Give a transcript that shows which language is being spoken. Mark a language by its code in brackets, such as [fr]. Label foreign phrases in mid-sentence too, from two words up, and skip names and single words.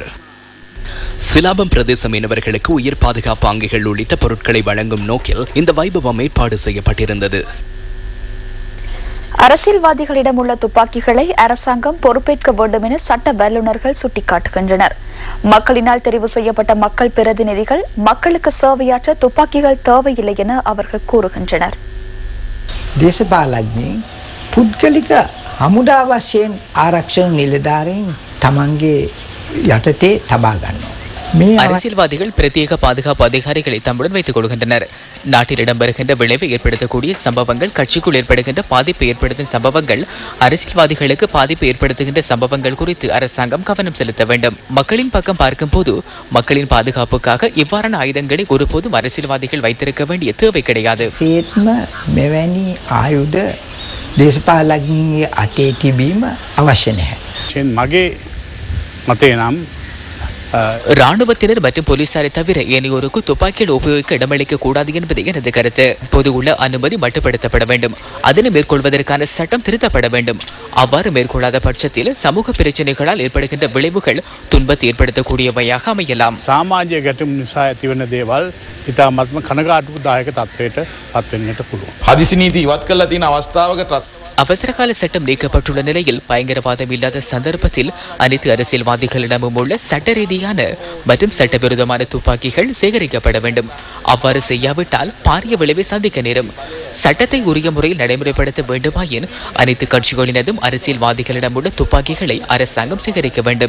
[ta] சிலாபம் பிரதேச மீனவர்களுக்கு உயிர் பாதுகாப்பு அங்கிகள் உள்ளிட்ட பொருட்களை வழங்கும் நோக்கில் இந்த வைபவம் ஏற்பாடு செய்யப்பட்டிருந்தது. அரசியல்வாதிகளிடம் உள்ள துப்பாக்கிகளை அரசாங்கம் பொறுப்பேற்க வேண்டும் என சட்ட வல்லுநர்கள் சுட்டிக்காட்டுகின்றனர். மக்களினால் தெரிவு செய்யப்பட்ட மக்கள் பிரதிநிதிகள் மக்களுக்கு சேவையாற்ற துப்பாக்கிகள் தேவையில்லை என அவர்கள் கூறுகின்றனர். [si] පුද්ගලික හමුදා වශයෙන් ආරක්ෂණ නිලධාරීන් තමන්ගේ යටතේ තබා ගන්නවා. [ta] அரசியல்வாதிகள் பிரத்யேக பாதுகாப்பு அதிகாரிகளை தம்முடன் வைத்துக் கொள்கின்றனர். நாட்டில் இடம்பெறுகின்ற விளைவை ஏற்படுத்தக்கூடிய சம்பவங்கள், கட்சிக்குள் ஏற்படுகின்ற பாதிப்பை ஏற்படுத்தும் சம்பவங்கள், அரசியல்வாதிகளுக்கு பாதிப்பு ஏற்படுத்துகின்ற சம்பவங்கள் குறித்து அரசாங்கம் கவனம் செலுத்த வேண்டும். மக்களின் பக்கம் பார்க்கும் போது மக்களின் பாதுகாப்புக்காக இவ்வாறான ஆயுதங்களை ஒருபோதும் அரசியல்வாதிகள் வைத்திருக்க வேண்டிய தேவை கிடையாது. [si] දේශපාලඥයන්ගේ අතේ තිබීම අවශ්‍ය නැහැ. මගේ මතේ නම් [ta] ராணுவத்தினர் மற்றும் போலீசாரை தவிர ஏனையோருக்கு துப்பாக்கிகள் உபயோகிக்க இடமளிக்க கூடாது என்பது எனது கருத்து. பொது உள்ள அனுமதி மட்டுப்படுத்தப்பட வேண்டும். அதனை மேற்கொள்வதற்கான சட்டம் திருத்தப்பட வேண்டும். அவ்வாறு மேற்கொள்ளாத பட்சத்தில் சமூக பிரச்சனைகளால் ஏற்படுகின்ற விளைவுகள் துன்பத்தை ஏற்படுத்தக்கூடியவையாக அமையலாம். [si] සාමාජ්‍ය ගැටුම් නිසා ඇතිවන දේවල් ඉතාමත්ම කනගාටුදායක තත්ත්වයට පත් වෙන්නට පුළුවන්. හදිසි නීති ඉවත් කරලා තියෙන අවස්ථාවක [ta] அவசரகால சட்டம் நீக்கப்பட்டுள்ள நிலையில் பயங்கரவாதம் இல்லாத சந்தர்ப்பத்தில் அனைத்து அரசியல்வாதிகளிடமும் உள்ள சட்ட ரீதியான மற்றும் சட்டவிரோதமான துப்பாக்கிகள் சேகரிக்கப்பட வேண்டும். அவ்வாறு செய்யாவிட்டால் பாரிய விளைவை சந்திக்க நேரும். சட்டத்தை உரிய முறையில் நடைமுறைப்படுத்த வேண்டுமாயின் அனைத்து கட்சிகளினதும் அரசியல்வாதிகளிடம் உள்ள துப்பாக்கிகளை அரசாங்கம் சேகரிக்க வேண்டும்.